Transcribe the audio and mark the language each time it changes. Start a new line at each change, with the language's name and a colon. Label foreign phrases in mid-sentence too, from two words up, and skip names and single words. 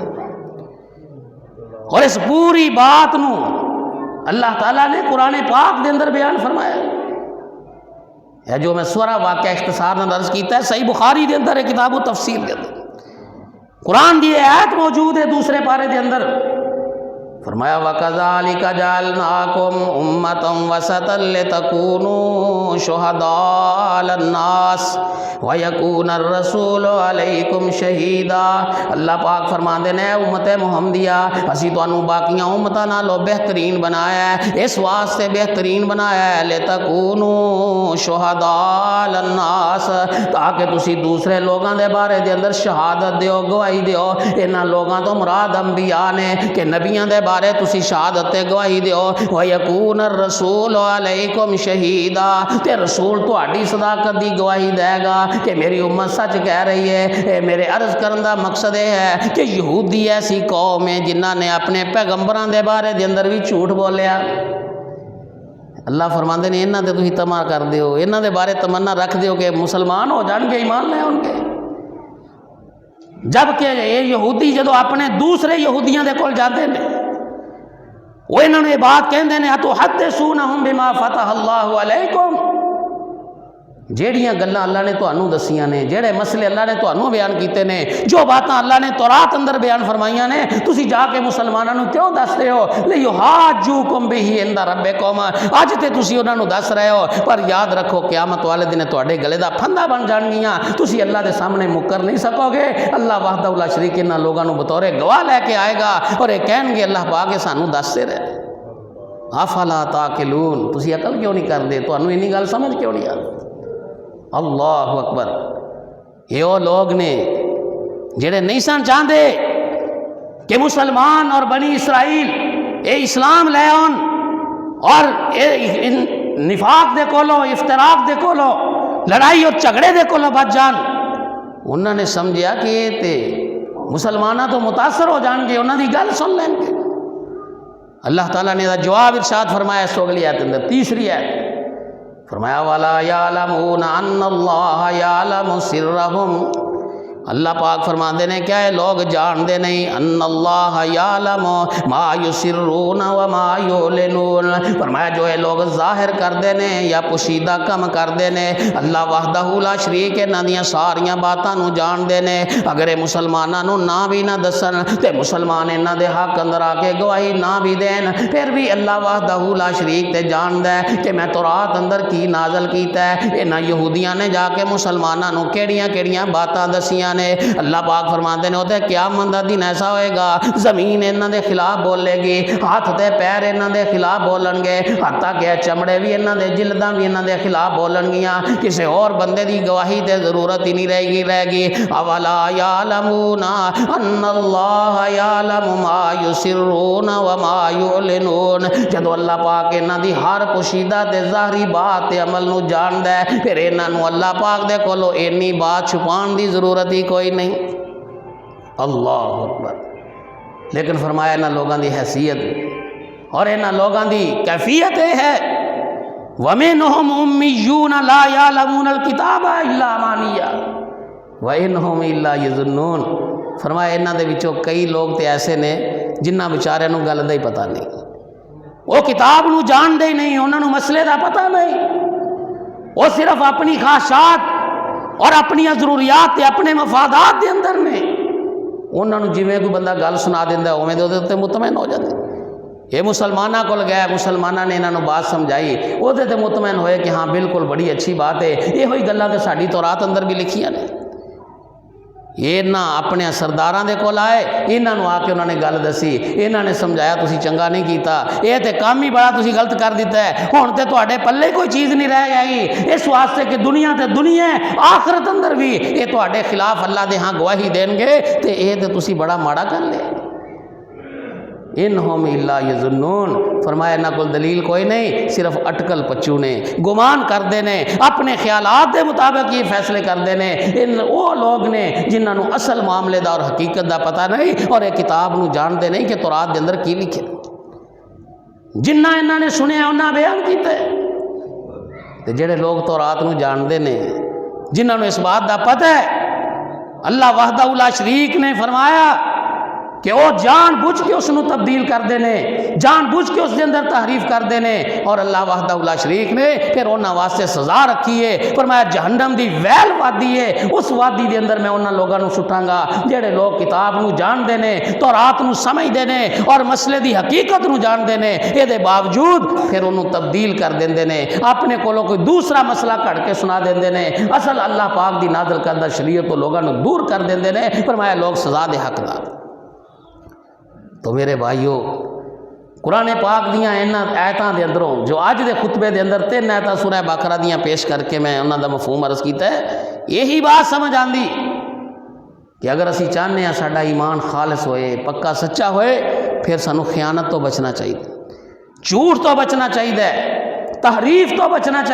Punjabi: اور اس پوری بات نو اللہ تعالیٰ نے قرآن پاک دے اندر بیان فرمایا ہے. جو میں سورہ واقعہ اختصار نے عرض کیتا ہے، صحیح بخاری دے اندر ہے، کتاب و تفسیر دے اندر قرآن دی آیت موجود ہے دوسرے پارے دے اندر.
Arabic: فرمایا وَكَذَلِكَ جَعَلْنَاكُمْ أُمَّةً وَسَطًا لِتَكُونُوا شُهَدَاءَ عَلَى النَّاسِ وَيَكُونَ الرَّسُولُ عَلَيْكُمْ شَهِيدًا.
Punjabi: اللہ پاک فرماندے نے امت محمدیہ اسی تانوں باقیاں امتاں نالوں بہترین بنایا ہے، اس واسطے بہترین بنایا ہے
Arabic: لِتَكُونُوا شُهَدَاءَ عَلَى النَّاسِ
Punjabi: تاکہ تسی دوسرے لوگاں دے بارے دے اندر شہادت دیو، گواہی دیو. انہاں لوگاں تو مراد انبیاء نے کہ نبیاں دے بارے تسی شہادت تے گواہی دیو.
Arabic: وَيَكُونَ الرَّسُولُ عَلَيْكُمْ شَهِيدًا
Punjabi: تے رسول تہاڈی صداقت دی گواہی دے گا کہ میری امت سچ کہہ رہی ہے. اے میرے عرض کرن دا
Urdu: مقصد یہ ہے کہ یہودی ایسی قوم ہے
Punjabi: جنہاں نے اپنے پیغمبراں دے بارے دے اندر بھی جھوٹ بولیا. اللہ فرماندے نے انہاں تے تسی تما کردے ہو، انہاں دے بارے تمنا رکھ دیو کہ مسلمان ہو جان گے، ایمان لے آن گے، جبکہ یہ یہودی جدو اپنے دوسرے یہودیاں دے کول جاتے ہیں وہ انہوں نے یہ بات کہندے نے
Arabic: اتحدثونہم بما فتح اللہ علیکم،
Punjabi: جیڑیاں گلاں اللہ نے تانوں دسیاں نے، جیڑے مسئلے اللہ نے تانوں بیان کیتے نے، جو باتاں اللہ نے تورات اندر بیان فرمائیاں نے، تسی جا کے مسلماناں نوں کیوں دستے ہو؟
Arabic: لیحاجوکم بہ عند ربکم،
Punjabi: اج تے تسی انہاں نوں دس رہے ہو، پر یاد رکھو قیامت والے دن تواڈے گلے دا پھندا بن جان گیاں، تسی اللہ دے سامنے مکر نہیں سکو گے۔
Arabic: اللہ وحدہ لا شریک
Punjabi: انہاں لوگاں نوں بطور گواہ لے کے آئے گا اور یہ کہن گے اللہ پاک سانوں دستے رہے۔
Arabic: افلا تعقلون،
Punjabi: تسی عقل کیوں نہیں کردے؟ تانوں اینی گل سمجھ کیوں نہیں آتی؟
Arabic: اللہ اکبر،
Punjabi: یہ وہ لوگ نے جڑے نہیں سن چاہتے کہ مسلمان اور بنی اسرائیل اے اسلام لے آن اور نفاق دے کولو، افتراق دے کولو، لڑائی اور جھگڑے دے کولو بچ جان۔ انہوں نے سمجھیا کہ یہ تے مسلمانہ تو متاثر ہو جان گے، انہوں دی گل سن لیں گے۔ اللہ تعالیٰ نے جواب ارشاد فرمایا اس اگلی آیت اندر، تیسری آیت فرمایا
Arabic: وَلَا يَعْلَمُونَ أَنَّ اللَّهَ يَعْلَمُ سِرَّهُمْ،
Punjabi: اللہ پاک فرماندے نے کیا ہے لوگ جان دے نہیں،
Arabic: ان اللہ یعلم ما یسرون وما یعلنون،
Punjabi: فرمایا جو ہے لوگ ظاہر کر دے نے یا پوشیدہ کم کر دے نے،
Arabic: اللہ وحدہ لا شریک
Punjabi: انہاں دیاں ساریاں باتاں نو جان دے نے۔ اگر مسلماناں نو نہ بھی نہ دسن تے مسلمان انہاں دے حق اندر آ کے گواہی نہ بھی دین، پھر بھی
Arabic: اللہ وحدہ لا شریک
Punjabi: تے جان دے کہ میں تورات اندر کی نازل کیتا ہے۔ انہاں یہودیاں نے جا کے مسلماناں نو کیڑیاں کیڑیاں باتاں دسیاں نے۔ اللہ پاک
Urdu: فرماتے ہیں ہوتے
Punjabi: قیامت دا دن ایسا ہوئے گا زمین انہاں دے خلاف بولے گی، ہاتھ تے پیر انہاں دے خلاف بولن گے، حتیٰ کہ چمڑے بھی انہاں دے جلداں بھی انہاں دے خلاف بولن گیاں، کسی اور بندے دی گواہی تے ضرورت ہی نہیں رہے گی۔
Arabic: اولا یعلمون ان اللہ یعلم ما یسرون وما یعلنون،
Punjabi: جدو اللہ پاک انہاں دی ہر پوشیدہ تے ظاہری بات تے عمل نو جان دے، پھر انہاں نو اللہ پاک دے کولو اینی بات چھپان دی ضرورت ہی کوئی نہیں۔
Arabic: اللہ اکبر۔
Punjabi: لیکن فرمایا انہاں لوگاں دی حیثیت اور انہاں لوگاں دی کیفیت یہ ہے
Arabic: وَمِنْهُمْ أُمِّيُّونَ لَا يَعْلَمُونَ الْكِتَابَ إِلَّا أَمَانِيَّ وَإِنْهُمْ إِلَّا يَظُنُّونَ،
Punjabi: فرمایا انہاں دے وچوں کئی لوگ تے ایسے نے جنہاں بیچاریاں نوں گل دا ہی پتہ نہیں، وہ کتاب نو جان دے نہیں، انہاں نوں مسئلے دا پتہ نہیں، وہ صرف اپنی خواہشات اور اپنی ضروریات تے اپنے مفادات دے اندر نے، انہاں نوں جویں کوئی بندہ گل سنا دیندا اوویں دے اوتے مطمئن ہو جاندے۔ یہ مسلمانہ کول گئے، مسلمانہ نے انہاں نوں بات سمجھائی، وہ تے مطمئن ہوئے کہ ہاں بالکل بڑی اچھی بات ہے، یہ ہوئی گلاں تے ساڈی تورات اندر بھی لکھیاں نے۔ یہ نہ اپنے سرداراں دے کول آئے، انہاں نوں آ کے انہوں نے گل دسی، انہاں نے سمجھایا تسی چنگا نہیں کیتا، یہ تے کام ہی بڑا تسی غلط کر دیتا ہے، ہن تے تواڈے پلے کوئی چیز نہیں رہ گئی، اس واسطے کہ دنیا تے دنیا آخرت اندر بھی یہ تواڈے خلاف اللہ دے ہاں گواہی دین گے تے یہ تے تسی بڑا ماڑا کر لے۔
Arabic: انہم الا یظنون،
Punjabi: فرمایا نہ کوئی دلیل کوئی نہیں، صرف اٹکل پچو نے، گمان کردے نے، اپنے خیالات دے مطابق یہ فیصلے کردے نے۔ ان وہ لوگ نے جنہاں نو اصل معاملے دا اور حقیقت دا پتہ نہیں اور یہ کتاب نو جان دے نہیں کہ تورات دے اندر کی لکھے، جنہ انہاں نے سنیا انہاں بیان کیتے۔ تے جڑے لوگ تورات نو جان دے نے، جنہاں نو اس بات دا پتہ ہے،
Arabic: اللہ وحدہ لا شریک
Punjabi: نے فرمایا کہ وہ جان بوجھ کے اس نو تبدیل کر دینے، جان بوجھ کے اس دے اندر تحریف کر دینے، اور
Arabic: اللہ وحدہ لا شریک
Punjabi: نے پھر انہاں واسطے سزا رکھی ہے، فرمایا جہنم دی ویل وادی ہے، اس وادی دے اندر میں انہاں لوگاں نو سٹاں گا جڑے لوگ کتاب نو جان دینے، تورات نو سمجھ دینے اور مسئلے دی حقیقت نو جان دینے، اے دے باوجود پھر انہوں تبدیل کر دیندے نے، اپنے کولوں کوئی دوسرا مسئلہ کٹ کے سنا دیندے نے، اصل اللہ پاک دی نازل کردہ شریعت تو لوگاں نو دور کر دیندے نے، فرمایا لوگ سزا دے حقدار۔ تو میرے بھائیو، قرآن پاک دیاں انہاں آیتاں دے اندروں جو آج دے خطبے دے اندر 3 آیتاں سورہ بقرہ دیاں پیش کر کے میں انہاں دا مفہوم عرض کیتا ہے، یہی بات سمجھ آندی کہ اگر اسی چاہنے ہیں ساڈا ایمان خالص ہوئے، پکا سچا ہوئے، پھر سانو خیانت تو بچنا چاہیے، جھوٹ تو بچنا چاہیے، تحریف تو بچنا چاہیے۔